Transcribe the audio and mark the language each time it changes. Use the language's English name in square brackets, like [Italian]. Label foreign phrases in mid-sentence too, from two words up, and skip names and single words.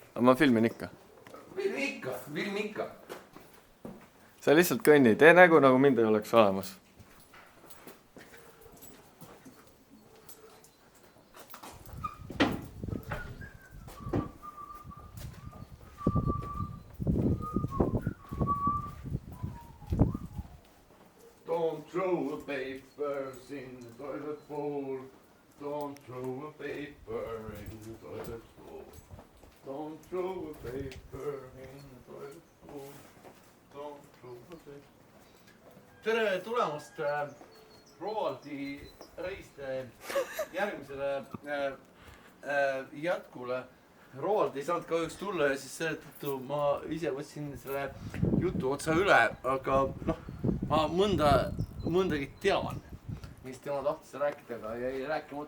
[Estonian] Aga ma filmin ikka. Filmi ikka. Sa lihtsalt kõnni, tee nägu nagu mind ei oleks olemas. [English] Don't throw a papers in the toilet bowl. Don't throw a paper in the toilet bowl. Don't throw a paper in the toilet bowl. Don't throw a paper. [Estonian] Tere tulemast Roaldi reiste järgmisele jätkule. Roald ei saanud kahjuks tulla ja siis selle tõttu ma ise võtsin selle jutu otsa üle, aga ma mõndagi tean, mis tema tahtis rääkida, aga jäi rääkimata.